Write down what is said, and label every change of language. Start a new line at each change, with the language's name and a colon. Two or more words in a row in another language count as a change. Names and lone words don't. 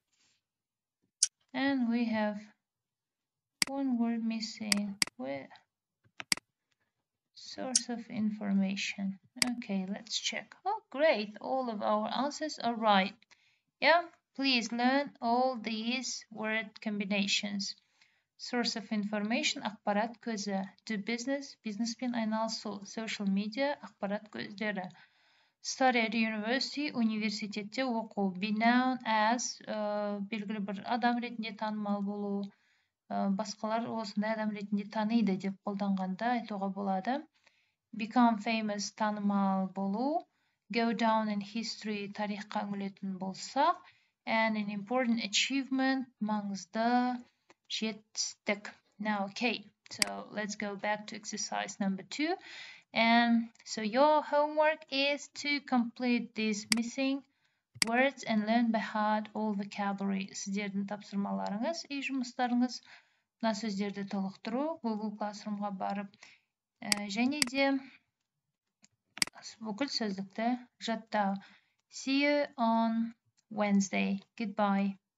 English: And we have one word missing. Where? Source of information. Okay, let's check. Oh, great. All of our answers are right. Yeah, please learn all these word combinations. Source of information,
Kazakh: ақпарат көзі.
English: Do business,
Kazakh: бизнеспен айналысу.
English: Social media,
Kazakh: ақпарат көздері.
English: Study at university,
Kazakh: университетте оқу.
English: Be known as,
Kazakh: белгілі бір адам ретінде танымал болу. Басқалар осындай адам ретінде таниды деп қолданғанда айтуға болады.
English: Become famous,
Kazakh: танымал болу.
English: Go down in history,
Kazakh: тарихқа үңілетін болсақ.
English: And an important achievement,
Kazakh: маңызды жетістік.
English: Now, okay, so let's go back to exercise number 2. And so your homework is to complete these missing words and learn by heart all vocabulary.
Kazakh: Сіздердің тапсырмаларыңыз, үй жұмыстарыңыз, мына сөздерді толықтыру, Google Classroomға барып, және де бүкіл сөздікті жаттау.
English: See you on Wednesday. Goodbye.